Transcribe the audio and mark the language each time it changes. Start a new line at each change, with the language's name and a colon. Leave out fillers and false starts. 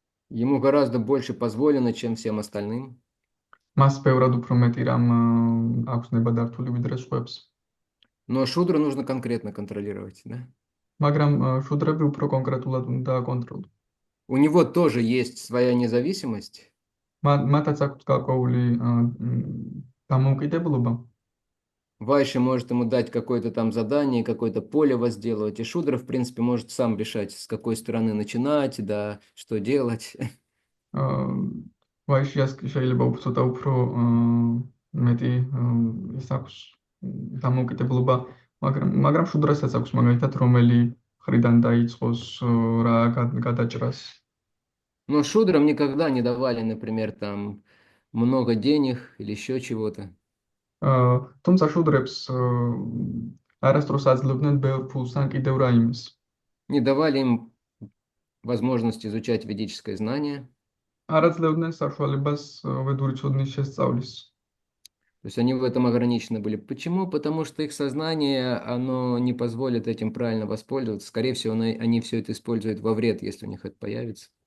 Russian: Ему гораздо больше позволено, чем всем остальным.
Georgian: მას ბევრად უფრო მეტი რამ აქვს ნებადართული ვიდრე სხვებს.
Russian: Но шудру нужно конкретно контролировать. Да.
Georgian: მაგრამ შუდრები უფრო კონკრეტულად უნდა აკონტროლოს.
Russian: У него тоже есть своя независимость.
Georgian: მათაც აქვს გარკვეული დამოუკიდებლობა.
Russian: Вайши может ему дать какое-то там задание, какое-то поле возделывать, и Шудра, в принципе, может сам решать, с какой стороны начинать, да, что делать.
Georgian: ვაიშიას შეიძლება ცოტა უფრო მეტი ის აქვს დამოუკიდებლობა, მაგრამ შუდრასაც აქვს მაგალითად რომელი მხრიდან დაიწყოს რა გადაჭრას.
Russian: Но Шудрам никогда не давали, например, там много денег или еще чего-то.
Georgian: თუმცა შუდრებს არასდროს აძლევდნენ ბევრ ფულს ან კიდევ რაიმეს.
Russian: Не давали им возможность изучать ведическое знание.
Georgian: არ აძლევდნენ საშუალებას ვედური ცოდნის შესწავლის.
Russian: То есть они в этом ограничены были. Почему? Потому что их сознание, оно не позволит этим правильно воспользоваться. Скорее всего, они все это используют во вред, если у них это появится.